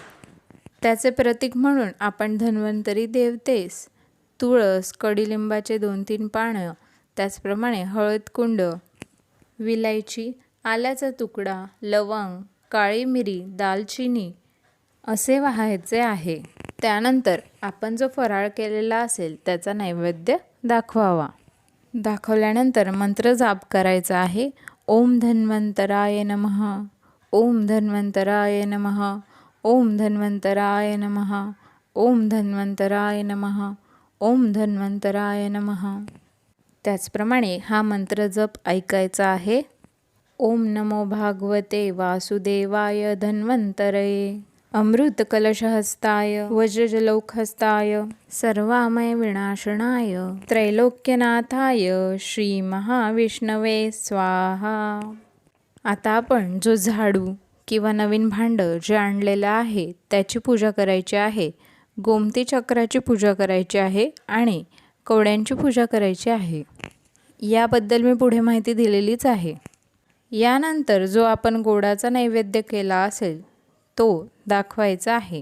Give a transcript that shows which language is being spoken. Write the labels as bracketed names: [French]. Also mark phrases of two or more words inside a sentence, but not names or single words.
[Marathi] त्याचे प्रतीक म्हणून आपण धन्वंतरी देवतेस तुळस, कडुलिंबाचे 2-3 पानं, त्याचप्रमाणे हळदकुंड, विलायची, आल्याचा तुकडा, लवंग, काळी मिरी, दालचिनी असे वाहायचे आहे. त्यानंतर आपण जो फराळ केलेला असेल त्याचा नैवेद्य दाखवावा. दाखवल्यानंतर मंत्र जाप करायचा आहे. [Sanskrit] ओम धन्वंतराय नमः, ओम धन्वंतराय नमः, ओम धन्वंतराय नमः, ओम धन्वंतराय नमः, ओम धन्वंतराय नमः. [Marathi] त्याचप्रमाणे हा मंत्र जप ऐकायचा आहे. [Sanskrit] ओम नमो भागवते वासुदेवाय धन्वंतरये अमृत कलशहस्ताय वज्रजलौखस्ताय सर्वामय विनाशनाय त्रैलोक्यनाथाय श्री महाविष्णवे स्वाहा. [Marathi] आता आपण जो झाडू किंवा नवीन भांडं जे आणलेलं आहे त्याची पूजा करायची आहे. गोमती चक्राची पूजा करायची आहे आणि कवड्यांची पूजा करायची आहे. याबद्दल मी पुढे माहिती दिलेलीच आहे. यानंतर जो आपण गोडाचा नैवेद्य केला असेल तो दाखवायचा आहे.